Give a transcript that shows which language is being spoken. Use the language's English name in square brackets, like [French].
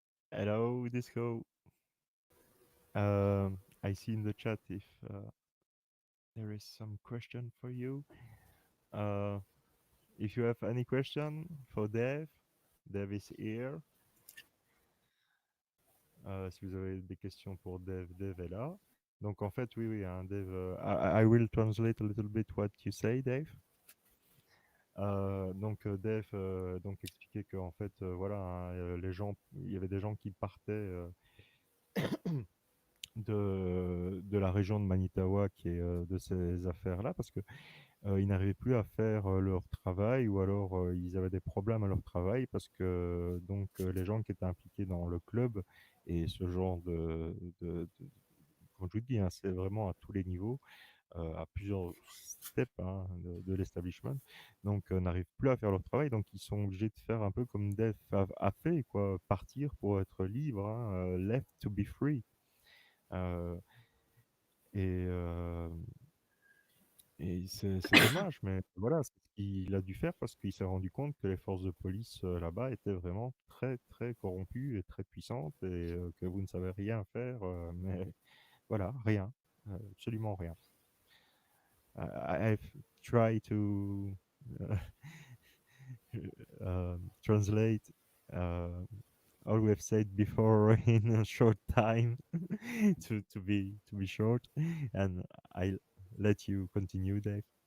[English] Hello, Disco. I see in the chat if there is some question for you. Uh, if you have any question for Dave, Dave is here. [French] Si vous avez des questions pour Dave, Dave est là. Donc en fait, oui, oui, hein, Dave. [English] I will translate a little bit what you say, Dave. [French] Donc Dave donc expliquait qu'en fait, voilà, hein, les gens, il y avait des gens qui partaient de la région de Manitowoc et de ces affaires-là parce que ils n'arrivaient plus à faire leur travail, ou alors ils avaient des problèmes à leur travail parce que donc les gens qui étaient impliqués dans le club et ce genre comme je vous dis, hein, c'est vraiment à tous les niveaux, à plusieurs steps hein, de l'establishment, donc n'arrivent plus à faire leur travail, donc ils sont obligés de faire un peu comme Dave a fait, quoi, partir pour être libre, hein, [English] left to be free. [French] Euh, et et c'est dommage, mais voilà, c'est ce qu'il a dû faire parce qu'il s'est rendu compte que les forces de police là-bas étaient vraiment très, très corrompues et très puissantes et que vous ne savez rien faire, mais voilà, rien, absolument rien. [English] I've tried to uh, translate uh, all we have said before in a short time to be short, and I let you continue, Dave.